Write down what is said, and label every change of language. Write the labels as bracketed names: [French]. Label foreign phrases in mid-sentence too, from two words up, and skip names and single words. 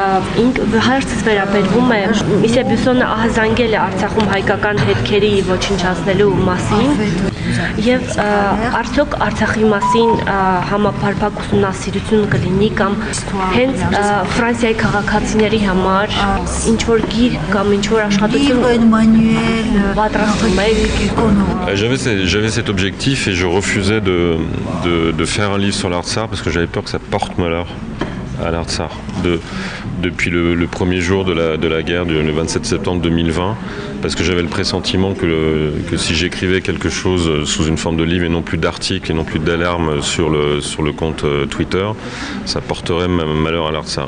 [Armenian] հարցս վերաբերվում է Միսիե Բյուսոնը ահազանգել է Արցախում հայկական հետքերի ոչնչացնելու մասին եւ արդյոք Արցախի մասին համապարփակ ուսումնասիրություն կլինի կամ հենց Ֆրանսիայի քաղաքացիների համար ինչ որ գիրք կամ ինչ որ աշխատություն պատրաստում եք։ [French] J'avais cet objectif et je refusais de faire un livre sur l'Artsar parce que j'avais peur que ça porte malheur à l'Artsar. Depuis le premier jour de la guerre, le 27 septembre 2020, parce que j'avais le pressentiment que si j'écrivais quelque chose sous une forme de livre et non plus d'article et non plus d'alarme sur le compte Twitter, ça porterait malheur à l'Artsar.